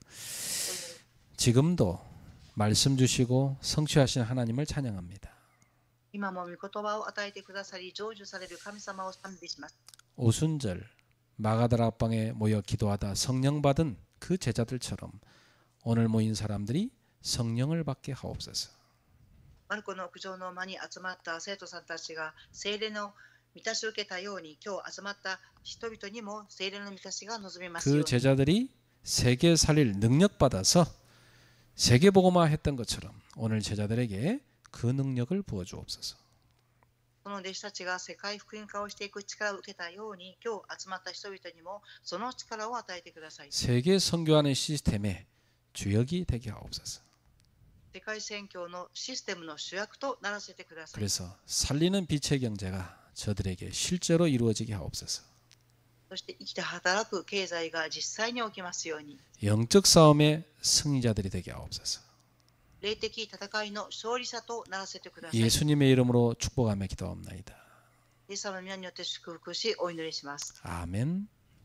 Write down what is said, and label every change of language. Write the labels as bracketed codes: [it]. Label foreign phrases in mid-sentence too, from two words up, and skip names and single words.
[ko] 지금도 말씀 주시고 성취하신 하나님을 찬양합니다. [ja] 今も御言葉を与えてくださり成就される神様を賛美します。 [ko] 오순절 마가다락방에 모여 기도하다 성령 받은 그 제자들처럼 오늘 모인 사람들이 성령을 받게 하옵소서. [ja] マルコの屋上の間に集まった生徒さんたちが聖霊の満たしを受けたように、今日集まった人々にも聖霊の満たしが望みますよう [ko] 그 [ja] に。 [ko] 제자들이 세계 살릴 능력 받아서 세계 복음화 했던 것처럼 오늘 제자들에게 그 능력을 부어 주옵소서. [ja] その弟子たちが世界福音化をしていく力を受けたように、今日集まった人々にもその力を与えてください。 [ko] 세계 선교하는 시스템의 주역이 되게 하옵소서. [ja] 世界宣教のシステムの主役とならせてください。 [ko] 그래서 살리는 빛의 경제가 저들에게 실제로 이루어지게 하옵소서. [ja] そして生きて働く経済が実際に起きますように、 [ko] 영적 싸움의 승리자들이 되게 하옵소서. [ja] 霊的戦いの勝利者とならせてください。 [ko] 예수님의 이름으로 축복하며 기도합나이다. [ja] イエス様の皆によって祝福しお祈りします。 [ko] 아멘.